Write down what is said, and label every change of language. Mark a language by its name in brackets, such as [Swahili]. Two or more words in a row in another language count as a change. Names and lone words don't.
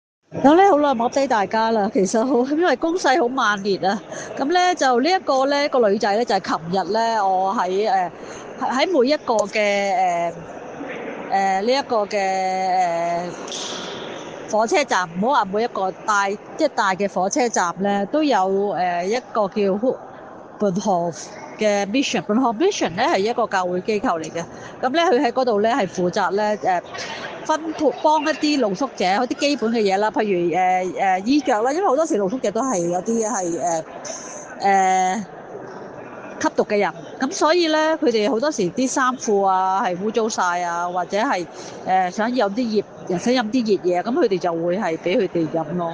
[Cantonese] 有咧好耐冇 update 大家啦，其實好因為攻勢好猛烈啊，咁咧就呢一個咧個女仔咧就係琴日咧我喺每一個嘅呢一個嘅火車站，唔好話每一個大嘅火車站咧都有一個叫 Bonhoeffer 嘅 mission，Bonhoeffer mission 咧係一個教會機構嚟嘅，咁咧佢喺嗰度咧係負責咧分配幫一啲露宿者嗰啲基本嘅嘢啦，譬如衣着啦，因為好多時露宿者都係有啲係誒吸毒嘅人，咁所以咧佢哋好多時啲衫褲啊係污糟晒啊，或者係想飲啲想飲啲熱嘢，咁佢哋就會係俾佢哋飲咯。